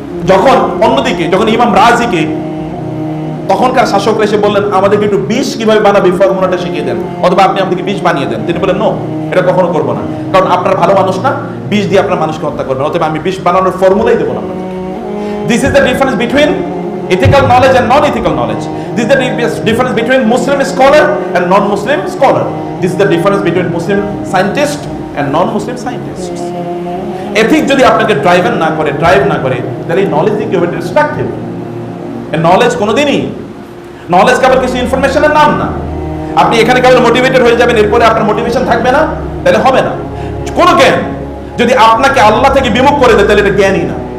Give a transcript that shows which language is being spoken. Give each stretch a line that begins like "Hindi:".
Bangla: যখন অন্যদিকে যখন ইমাম রাজিকে তখনকার শাসকরা এসে বললেন আমাদেরকে একটু বিষ কিভাবে বানাবে ফর্মুলাটা শিখিয়ে দেন, অথবা আপনি আমাদেরকে বিষ বানিয়ে দেন, তিনি বলেন নো, এটা কখনো করবো না, কারণ আপনার ভালো মানুষ না, বিষ দিয়ে আপনার মানুষকে হত্যা করবেন, অথবা আমি বিষ বানানোর ফর্মুলাই দেবো না আপনাদেরকে।
English: This is the difference between ethical knowledge and non-ethical knowledge. This is the difference between Muslim scholar and non-Muslim scholar. This is the difference between Muslim scientist and non-Muslim scientists.
Bangla: Ethics যদি আপনাকে drive না করে তাহলে এই knowledge কি হবে? Destructive. এই knowledge কোনোদিনই, নলেজ কেবল কিছু ইনফরমেশনের নাম না। আপনি এখানে কেবল মোটিভেটেড হয়ে যাবেন, এরপরে আপনার মোটিভেশন থাকবে না, তাহলে হবে না। কোন জ্ঞান যদি আপনাকে আল্লাহ থেকে বিমুখ করে দেয় তাহলে এটা জ্ঞানই না।